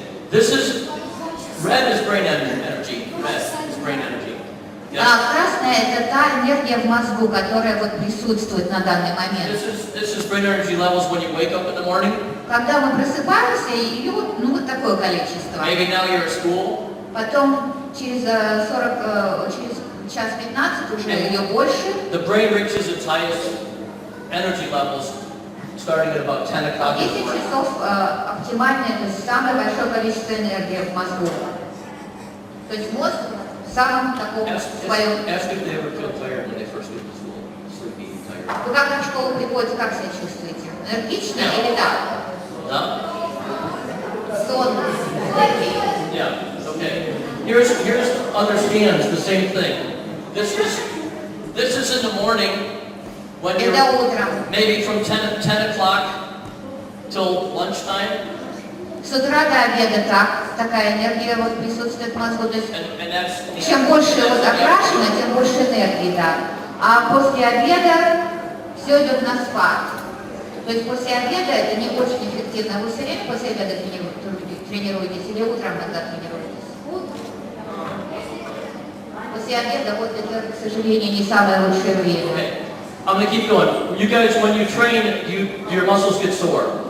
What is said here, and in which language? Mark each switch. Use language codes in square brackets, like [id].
[en] This is, red is brain energy. Red is brain energy. Yeah. [ru] Красная – это та энергия в мозгу, которая вот присутствует на данный момент. [en] This is brain energy levels when you wake up in the morning. [ru] Когда мы просыпаемся, ее вот такое количество. [en] Maybe now you're at school. [ru] Потом через через час 15 уже ее больше. [en] The brain reaches its highest energy levels starting at about 10 o'clock. [ru] 10 часов оптимальное, то есть самое большое количество энергии в мозгу. То есть мозг в самом таком своем... [en] Ask if they ever feel tired when they first get to school. Sleepy, tired. [ru] Вы когда в школу приходите, как себя чувствуете? Энергично или так? [en] No? [ru] Сонно. [en] Yeah. Okay. Here's understands the same thing. This is in the morning when you're [ru] Это утром. [en] maybe from 10 o'clock till lunchtime. [ru] С утра до обеда такая энергия вот присутствует в мозгу. То есть [en] And that's [ru] чем больше вот окрашено, тем больше энергии, да. А после обеда все идет на спад. То есть после обеда это не очень эффективно. Вы все время после обеда тренируетесь или утром иногда тренируетесь? После обеда вот это, к сожалению, не самое лучшее время. [en] Okay. I'm going to keep going. You guys, when you train, your muscles get sore.